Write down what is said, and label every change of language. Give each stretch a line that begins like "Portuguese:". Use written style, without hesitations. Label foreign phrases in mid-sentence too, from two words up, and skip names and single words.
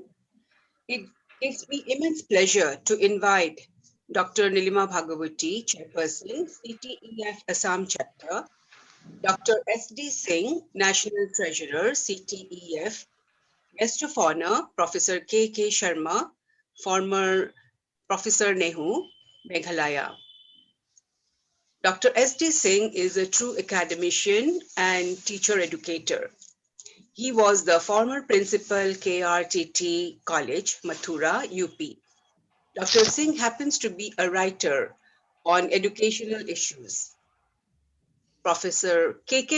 English: It gives me immense pleasure to invite Dr. Nilima Bhagawati, Chairperson, CTEF Assam Chapter, Dr. S.D. Singh, National Treasurer, CTEF, Guest of Honor, Professor K.K. Sharma, former Professor Nehu, Meghalaya. Dr. S.D. Singh is a true academician and teacher educator. He was the former principal KRTT College, Mathura, UP. Dr. Singh happens to be a writer on educational issues. Professor K.K.